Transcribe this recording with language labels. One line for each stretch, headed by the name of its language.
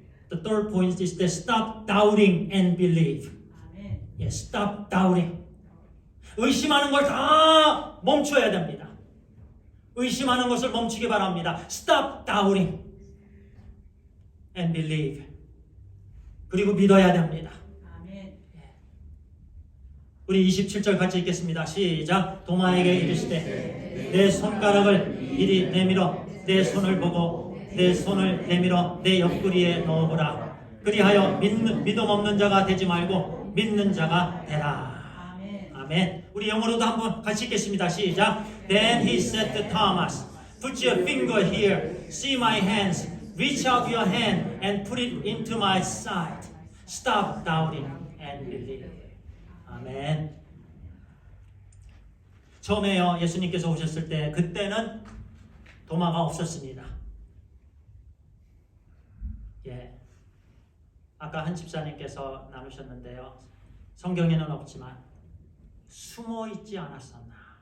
English: The third point is that stop doubting and believe. Yes, stop doubting.
Korean: 의심하는 걸 다 멈춰야 됩니다. 의심하는 것을 멈추기 바랍니다.
English: Stop doubting and believe.
Korean: 그리고 믿어야 됩니다. 우리 27절 같이 읽겠습니다. 시작. 도마에게 이르시되 내 손가락을 이리 내밀어 내 손을 보고 내 손을 내밀어 내 옆구리에 넣어보라. 그리하여 믿음 없는 자가 되지 말고 믿는 자가 되라. 아멘. 아멘. 우리 영어로도 한번 같이 읽겠습니다. 시작.
English: Then he said to Thomas, put your finger here, see my hands, reach out your hand and put it into my side. Stop doubting and believe.
Korean: 아멘. 처음에요, 예수님께서 오셨을 때 그때는 도마가 없었습니다. 예. 아까 한 집사님께서 나누셨는데요. 성경에는 없지만 숨어 있지 않았었나?